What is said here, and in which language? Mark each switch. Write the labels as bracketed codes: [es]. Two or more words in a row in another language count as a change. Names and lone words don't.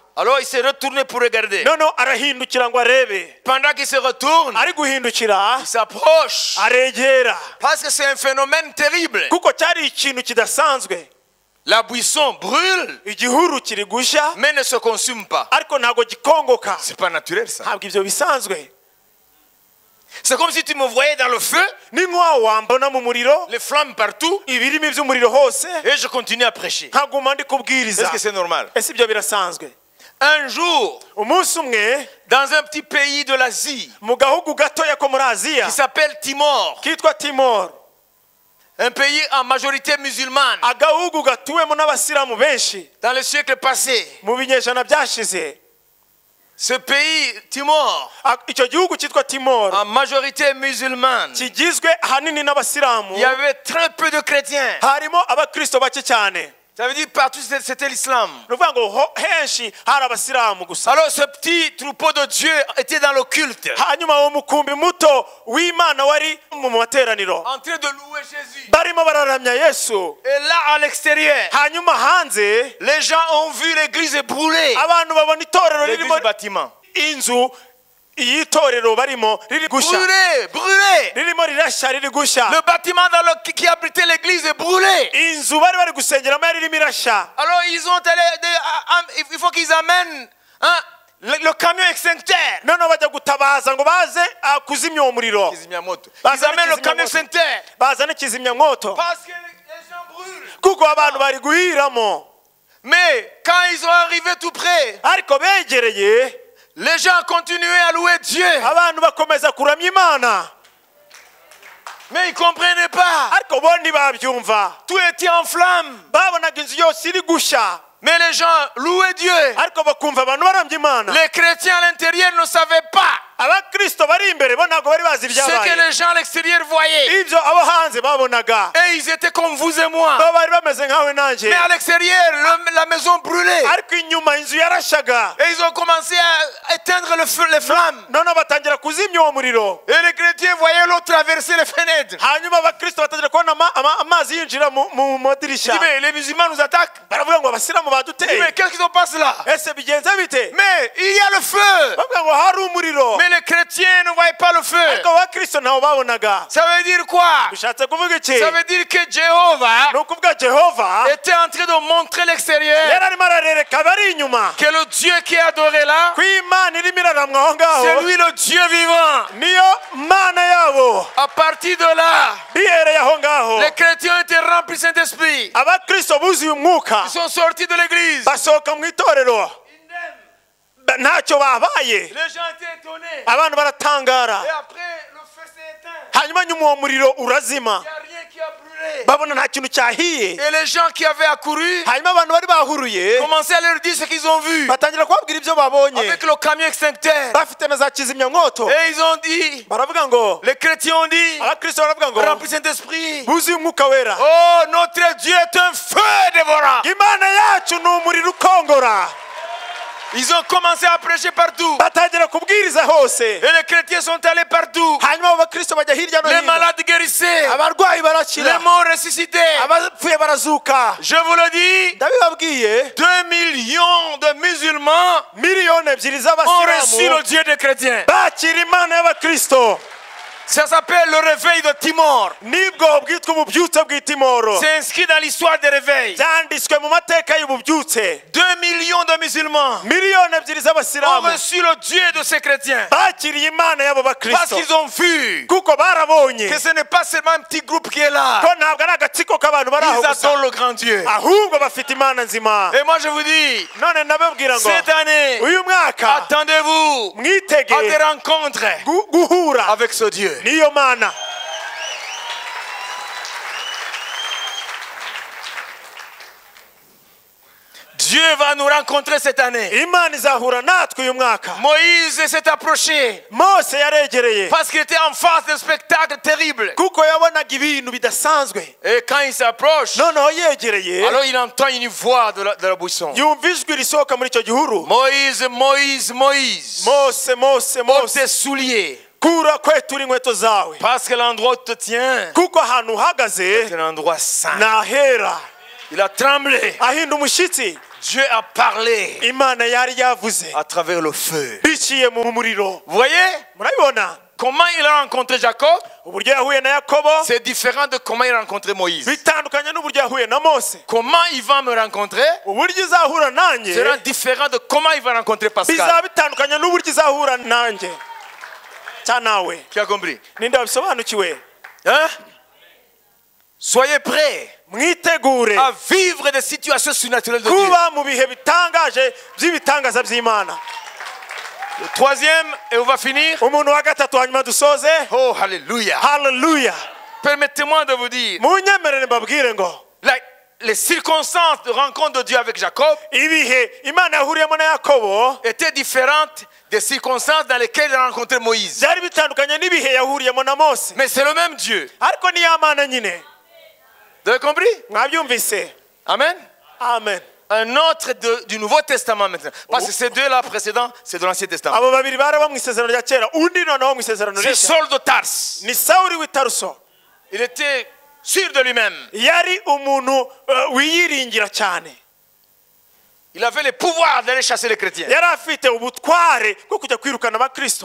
[fr] Alors il s'est retourné pour regarder. [rw] noneho arahindukira ngo arebe. [fr] Pendant qu'il se retourne, [rw] ari guhindukira [fr] il s'approche. [rw] aregera [fr] Parce que c'est un phénomène terrible. [rw] kuko cyari ikintu kidasanzwe. [fr] La buisson brûle [rw] igihuru kiri gushya [fr] mais ne se consume pas. [rw] ariko ntago gikongoka. [fr] C'est pas naturel ça. [rw] ntabwo ibyo bisanzwe. [fr] C'est comme si tu me voyais dans le feu, [rw] ni nk'aho wambona mu muriro [fr] les flammes partout, [rw] ibirimi by'umuriro hose [fr] et je continue à prêcher. [rw] nkaguma ndi kubwiriza. [fr] Est-ce que c'est normal? [rw] ese ibyo birasanzwe? [fr] Un jour, [rw] umunsi umwe [fr] dans un petit pays de l'Asie [rw] mu gahugu gatoya ko muri Aziya [fr] qui s'appelle Timor, [rw] kitwa Timor, [fr] un pays en majorité musulmane, [rw] agahugu gatuwemo n'abasilamu benshi [fr] dans le siècle passé. [rw] mu binyejana byashize. [fr] Ce pays, Timor, [rw] Icyo gihugu kitwa Timor [fr] en majorité musulmane, [rw] kigizwe ahanini n'abasilamu, [fr] il y avait très peu de chrétiens. [rw] harimo abakristo bake cyane. [fr] Ça veut dire partout c'était l'islam. [rw] Nuvuga ngo henshi hari abasilamu gusa. [fr] Alors ce petit troupeau de Dieu était dans le culte, [rw] Hanyuma uwo mukumbi muto w'Imana wari mu materaniro, [fr] en train de louer Jésus. [rw] barimo bararamya Yesu. [fr] Et là à l'extérieur, [rw] Hanyuma hanze [fr] les gens ont vu l'église brûler, [rw] abantu babona itorero [fr] l'église [rw] ririmo [fr] du bâtiment. [rw] inzu iyitorero barimo riri gusha, [fr] Brûlé. [rw] ririmo rirashya, riri gusha. [fr] Le bâtiment qui abritait l'église est brûlé. [rw] Inzu bari gusengeramo yari irimo irashya. [fr] Alors ils ont allé, il faut qu'ils amènent le camion extincteur. [rw] Noneho bajya gutabaza ngo baze kuzimya uwo muriro. [fr] Ils amènent le camion extincteur. [rw] Bazana kizimyamoto [fr] Parce que les gens brûlent. [rw] kuko abantu bari guhiramo. [fr] Mais quand ils sont arrivés tout près, [rw] Ariko begereye, [fr] les gens continuaient à louer Dieu. [rw] abantu bakomeza kuramya Imana. [fr] Mais ils ne comprenaient pas. [rw] Ariko bo ntibabyumva. [fr] Tout était en flammes. [rw] Babonaga inzu yose iri gusha. [fr] Mais les gens louaient Dieu. [rw] Ariko bakumva abantu baramya Imana. [fr] Les chrétiens à l'intérieur ne savaient pas [rw] Abakristo bari imbere bo ntabwo bari bazi [fr] ce que [rw] ibyabaye. [fr] les gens à l'extérieur voyaient. [rw] Ibyo abo hanze babonaga. [fr] Et ils étaient comme vous et moi. [rw] Bo bari bameze nkawe nanjye. [fr] Mais à l'extérieur, la maison brûlait. [rw] Ariko inyuma inzu yarashaga. [fr] Et ils ont commencé à éteindre les flammes. [rw] Noneho batangira kuzimya uwo muriro. [fr] Et les chrétiens voyaient l'eau traverser les fenêtres. [rw] Hanyuma abakristo batangira kubona amazi yinjira mu madirishya. [fr] Ils disent, mais les musulmans nous attaquent. [rw] Baravuga ngo abasilamu baduteye. [fr] Mais qu'est-ce qui se passe là? [rw] Ese bigenze bite? [fr] Mais il y a le feu. [rw] Bavuga ngo hari umuriro. [fr] Mais les chrétiens ne voyaient pas le feu. [rw] Ariko abakristo ntawo babonaga. [fr] Ça veut dire quoi? [rw] Bishatse kuvuga iki? [fr] Ça veut dire que Jéhovah [rw] Ni ukuvuga Jehova [fr] était en train de montrer l'extérieur [rw] yari arimo ararereka abari inyuma [fr] que le Dieu qui est adoré là, [rw] ko Imana irimo iraramwa aho ngaho, [fr] c'est lui le Dieu vivant. [rw] niyo Mana yabo. [fr] À partir de là, [rw] Bihereye aho ngaho [fr] les chrétiens étaient remplis du Saint-Esprit. [rw] abakristo buzuye umwuka [fr] Ils sont sortis de l'église. [rw] basohoka mu itorero. Ntacyo babaye. [fr] Les gens étaient étonnés. [rw] Abantu baratangara. [fr] Et après, le feu s'est éteint. [rw] Hanyuma nyuma uwo muriro urazima. [fr] Il n'y a rien qui a brûlé. [rw] Babona nta kintu cyahiye. [fr] Et les gens qui avaient accouru [rw] Hanyuma abantu bari bahuruye [fr] commençaient à leur dire ce qu'ils ont vu [rw] batangira kubabwira ibyo babonye. [fr] avec le camion extincteur. [rw] Bafite na za kizimyamwoto. [fr] Et ils ont dit, [rw] Baravuga ngo, [fr] les chrétiens ont dit, [rw] abakristo baravuga ngo, [fr] remplis Saint-Esprit. [rw] buzuye umwuka wera. [fr] Oh, notre Dieu est un feu dévorant. [rw] Imana yacu ni umuriro ukongora. [fr] Ils ont commencé à prêcher partout. [rw] Batangira kubwiriza hose. [fr] Et les chrétiens sont allés partout. [rw] Hanyuma abakristo bajya hirya no [fr] Les [rw] hino. [fr] malades guérissés. [rw] Abarwayi [fr] Les [rw] barakira. [fr] morts ressuscités. [rw] Abapfuye barazuka. [fr] Je vous le dis, [rw] Ndabibabwiye, [fr] 2 millions de musulmans [rw] miliyoni ebyiri [fr] ont reçu [rw] z'abasilamu [fr] le Dieu des chrétiens. [rw] bakira Imana y'abakristo. [fr] Ça s'appelle le réveil de Timor. [rw] Nibwo bwitwa ububyutse bw'itimoro. [fr] C'est inscrit dans l'histoire des réveils. [rw] Byanditswe mu mateka y'ububyutse. [fr] 2 millions de musulmans [rw] Miliyoni ebyiri [fr] ont [rw] z'abasilamu [fr] reçu le Dieu de ces chrétiens. [rw] bakiriye Imana y'abo [fr] Parce [rw] bakristo. [fr] qu'ils ont vu [rw] Kuko barabonye [fr] que ce n'est pas seulement un petit groupe qui est là. [rw] ko ntabwo ari agatsiko k'abantu bari aho [fr] Ils [rw] gusa, [fr] adorent le grand Dieu. [rw] ahubwo bafite Imana nzima. [fr] Et moi je vous dis, [rw] None nababwira ngo [fr] cette année, [rw] uyu mwaka [fr] attendez-vous à [rw] mwitege [fr] des rencontres [rw] guhura [fr] avec ce Dieu. [rw] n'iyo Mana. [fr] Dieu va nous rencontrer cette année. [rw] Imana izahura natwe uyu mwaka. [fr] Moïse s'est approché [rw] Mose yaregereye [fr] parce qu'il était en face d'un spectacle terrible. [rw] kuko yabonaga ibintu bidasanzwe. [fr] Et quand il s'approche, [rw] Noneho yegereye [fr] alors il entend une voix de la buisson. [rw] yumva ijwi risohoka muri icyo gihuru. [fr] Moïse, Moïse, Moïse, [rw] Mose, Mose, [fr] ôte [rw] Mose, [fr] tes souliers. [rw] kura kwetura inkweto zawe [fr] Parce que l'endroit où tu te tiens, [rw] kuko ahantu uhagaze [fr] c'est un endroit saint. [rw] ni ahera. [fr] Il a tremblé. [rw] Ahinda umushyitsi. [fr] Dieu a parlé [rw] Imana yari yavuze [fr] à travers le feu. [rw] biciye mu muriro. [fr] Vous voyez [rw] Murabibona [fr] comment il a rencontré Jacob? [rw] uburyo yahuye na Yakobo [fr] C'est différent de comment il a rencontré Moïse. [rw] bitandukanye n'uburyo yahuye na Mose. [fr] Comment il va me rencontrer [rw] Uburyo izahura nanjye [fr] sera différent de comment il va rencontrer Pascal. [rw] bizaba bitandukanye n'uburyo izahura nanjye cyangwa nawe. [fr] Qui a compris? [rw] Ninde wabisobanukiwe? [fr] Hein? Soyez prêts [rw] mwitegure [fr] à vivre des situations surnaturelles de Dieu. [rw] kuba mu bihe bitangaje by'ibitangaza by'Imana. [fr] Le troisième, et on va finir. [rw] Umuntu wa gatatu hanyuma dusoze. [fr] Oh, hallelujah. [rw] Hallelujah. [fr] Permettez-moi de vous dire, [rw] munyemerere mbabwire ngo [fr] les circonstances de rencontre de Dieu avec Jacob [rw] ibihe Imana yahuriyemo na Yakobo [fr] étaient différentes des circonstances dans lesquelles il a rencontré Moïse. [rw] byari bitandukanye n'ibihe yahuriyemo na Mose. [fr] Mais c'est le même Dieu. [rw] Ariko ni Imana nyine. [fr] Vous avez compris? [rw] Mwabyumvise? [fr] Amen. [rw] Amen. [fr] Un autre du Nouveau Testament maintenant. Parce que ces deux-là précédents, c'est de l'Ancien Testament. [rw] Abo babiri baraba mu isezerano rya kera, undi noneho mu isezerano [fr] C'est [rw] rishya. [fr] Saul de Tarse. [rw] Ni Sawuli w'i Taruso. [fr] Il était sûr de lui-même. [rw] Yari umuntu wiyiringira cyane. [fr] Il avait le pouvoir d'aller chasser les chrétiens. [rw] Yari afite ubutware bwo kujya kwirukana abakristo.